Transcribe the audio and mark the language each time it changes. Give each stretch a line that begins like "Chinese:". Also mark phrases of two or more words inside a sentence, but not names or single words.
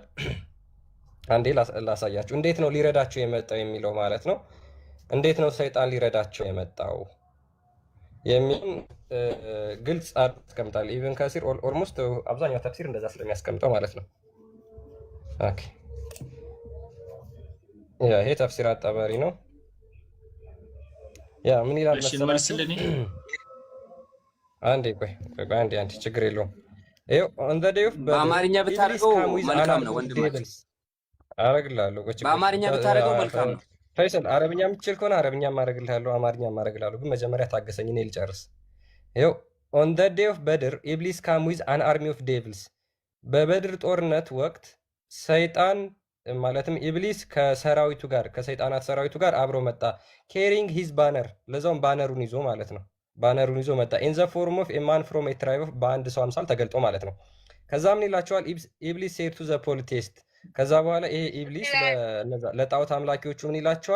Amharic: አንዴ ላሳያችሁ። እንዴት ነው ሊረዳቸው የመጣው የሚለው ማለት ነው። እንዴት ነው ሰይጣን ሊረዳቸው የመጣው የሚል ግልጽ አስቀምጣል። ኢቭን ከሲር ኦልሞስት አብዛኛው ተፍሲር እንደዛ ስለሚያስቀምጠው ማለት ነው። ኦኬ ያ ይሄ ተፍሲር አጠበሪ ነው። ያ ምን ይላል መሰላችሁ? አንዴ ቆይ አንዴ ችግር የለውም። ይኸው
English: on the day of
Amharic: በአማርኛ ብታደርገው መልካም ነው ወንድም። አረግልሃለሁ። በአማርኛ ብታደርገው መልካም ነው። ፈይሰል አረብኛ የምትችል ከሆነ አረብኛ ማረግልሃለሁ፣ አማርኛ ማረግልሃለሁ። ግን መጀመሪያ ታገሰኝ፣ እኔ ልጨርስ። ይኸው
English: on the day of
Amharic: በድር ኢብሊስ
English: came with an army of devils።
Amharic: በበድር ጦርነት ወቅት ሰይጣን ማለትም ኢብሊስ ከሰራዊቱ ጋር ከሰይጣናት ሰራዊቱ ጋር አብሮ መጣ።
English: carrying his banner
Amharic: ለዛውም ባነሩን ይዞ ማለት ነው። ባነሩን ይዞ መጣ።
English: in the form of a man from a tribe of
Amharic: በአንድ ሰው አምሳል ተገልጦ ማለት ነው። ከዛ ምን ይላቸዋል? ኢብሊስ
English: said to the polytheist።
Amharic: ከዛ በኋላ ይሄ ኢብሊስ ለጣዖት አምላኪዎቹ ምን ይላቸዋል?